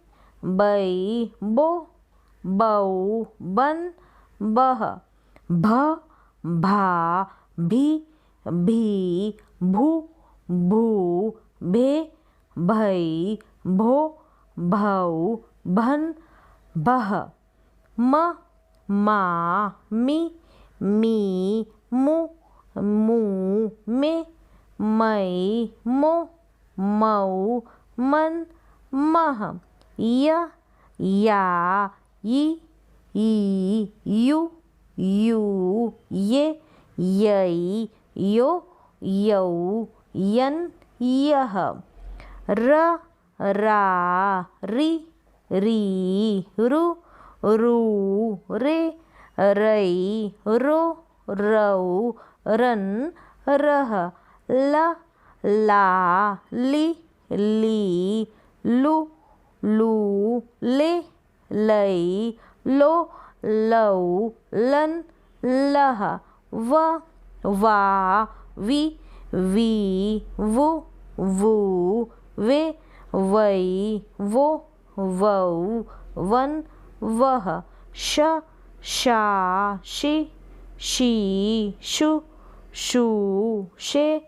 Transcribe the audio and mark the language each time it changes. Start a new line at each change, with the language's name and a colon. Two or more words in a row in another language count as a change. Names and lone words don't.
Hindi: बई बो बऊ बन बह, भ भा भी भी भू भू भे भई भो भऊ भन बह, म मा मी मी मू मू मे मई मो मऊ मन मह, य या ई ई यू यू ये यई यो यऊ यन यह, र रा री री रु रू रे रई रो रऊ रन रह, ल ला ली ली लू लू ले लई लो लऊ लन लह, व वा वी वी वू वू वे वई, वो, वऊ, वन, वह, श, शा, शी, शी, शु, शू, शे,